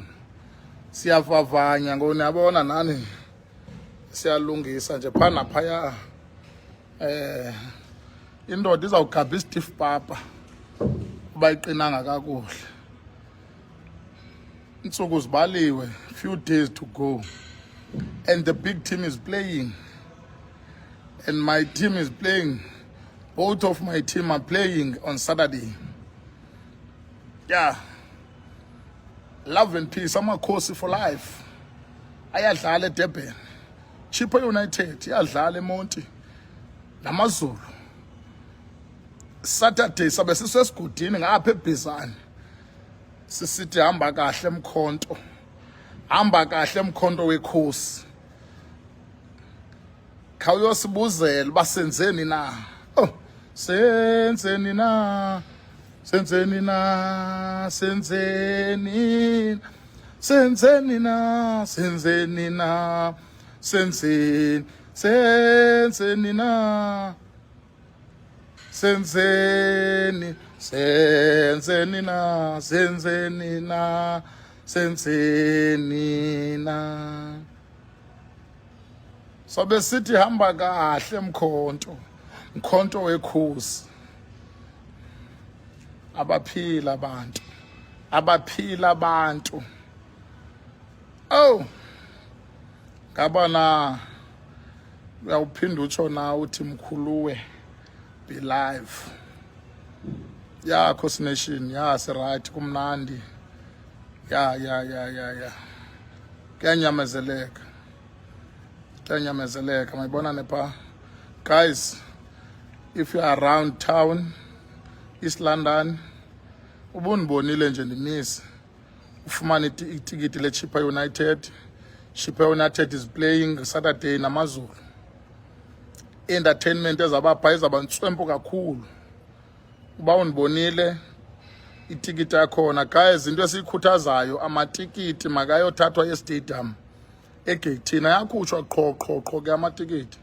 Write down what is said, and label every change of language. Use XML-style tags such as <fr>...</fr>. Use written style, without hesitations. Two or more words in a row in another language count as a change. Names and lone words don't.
<xh>Siyavavanya ngone yabona nani. Siyalungisa nje phana phaya. Indoda izawugabha istiff papa. Kuba iqinanga kakuhle. Insuku zibaliwe,</xh> <en>few days to go. And the big team is playing. And my team is playing. Both of my team are playing on Saturday. Yeah. Love and peace. I'm a course for life.</en> <xh>Ayadlala eDurban. Chippa United. Ayadlala eMonti. Namazulu. Saturday sabe sisesgudini ngapha eBizana. Sisithi hamba kahle emkhonto. Hamba kahle emkhonto wekhosi. Khawuyosibuzela basenzeni na. Oh, senzeni na. Senzeni na. Senzeni. Senzeni na. Senzeni na. Senzeni. Senzeni na. Senzeni. Senzeni na. Senzeni na. Senzeni na. Sobe sithi hamba kahle emkhonto. Mkhonto wekhosi. Abaphila abantu. Abaphila abantu. Oh. Ngabana uyawuphinda utsho na uthi mkhuluwe be live. Ya Khosi Nation, ya right kumnandi. Ya. Kuyanyamezeleka. Kuyanyamezeleka mayibona nepha.</xh> <en>Guys, if you are around town, East London,</en> <xh>ubunibonile nje ndimiss. Ufumana itikiti le Chippa United.</xh> <en>Chippa United is playing Saturday namazulu.</en> <xh>Entertainment ezabapha izabantswempo kakhulu. Uba unibonile itikiti yakhona guys, into esikhuthazayo amatikiti makayothathwa e-stadium egate ayakhutshwa qho ke amatikiti.</xh>